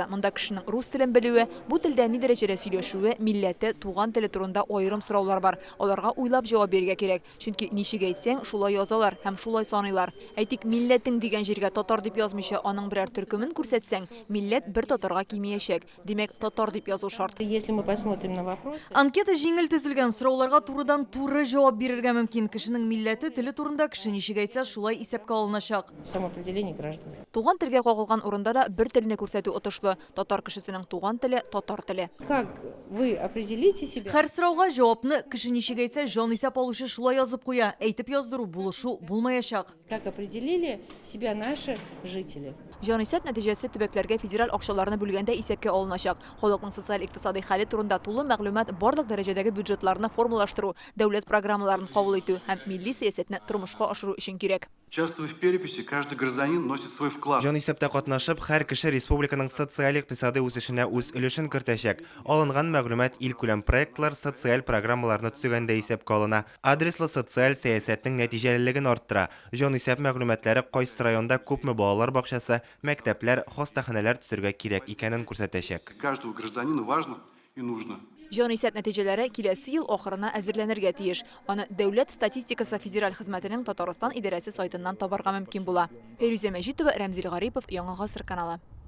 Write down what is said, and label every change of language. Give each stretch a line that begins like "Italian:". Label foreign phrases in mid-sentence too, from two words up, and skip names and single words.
Tatar: Монда кешенең рус телен белүе, бу телдә ни дәрәҗәдә сөйләшүе, милләте, туган теле турында аерым сораулар бар. Аларга уйлап җавап бирергә кирәк. Чөнки ничек әйтсәң, шулай язалар һәм шулай саныйлар. Әйтик, милләтең дигән җиргә татар дип язмыйча, аның берәр төркемен күрсәтсәң, милләт бер татарга кимиячәк. Димәк, татар дип язу шарт.
Russian: Если мы посмотрим на вопрос,
Tatar: Анкета җиңел төзелгән сорауларга турыдан туры җавап бирергә мөмкин. Кешенең милләте, теле турында кеше ничек әйтсә, шулай исәпкә алыначак.
Russian: самоопределение граждан.
Tatar: Туган телгә кагылган урында да бер телне күрсәтү отышлы. Татар кешесенең туган теле татар теле.
Russian: Как вы определите себя?
Tatar: Һәр сорауга җавапны кеше ничек әйтсә, җан исәп алучы шулай язып куя. Әйтеп яздыру булышу булмаячак.
Russian: Как определили себя наши жители?
Tatar: Җан исәп нәтиҗәсе төбәкләргә федераль акчаларны бүлгәндә исәпкә алыначак. Халыкның социаль-икътисади хәле турында тулы мәгълүмат, барлык дәрәҗәдәге бюджетларны формалаштыру, дәүләт программаларын кабул итү һәм милли сәясәтне тормышка ашыру өчен кирәк.
Russian: Участвуя в переписи, каждый гражданин носит свой вклад.
Tatar: Җан исәптә катнашып, һәр кеше республиканың социаль-икътисади үсешенә үз өлешен кертәчәк. Алынган мәгълүмат илкүләм проектлар, социаль программаларны төзегәндә исәпкә алына. Адреслы социаль сәясәтнең нәтиҗәлелеген арттыра. Җан исәп мәгълүматлары кайсы районда күпме балалар бакчасы, мәктәпләр, хастаханәләр төзергә кирәк икәнен күрсәтәчәк.
Russian: Каждому гражданину важно и нужно.
Tatar: Җан исәп нәтиҗәләре киләсе ел ахырына әзерләнергә тиеш. Аны дәүләт статистикасы федераль хезмәтенең Татарстан идарәсе сайтыннан табарга мөмкин була. Фәйрүзә Мәҗитова, Рәмзил Гарипов, Яңа гасыр каналы.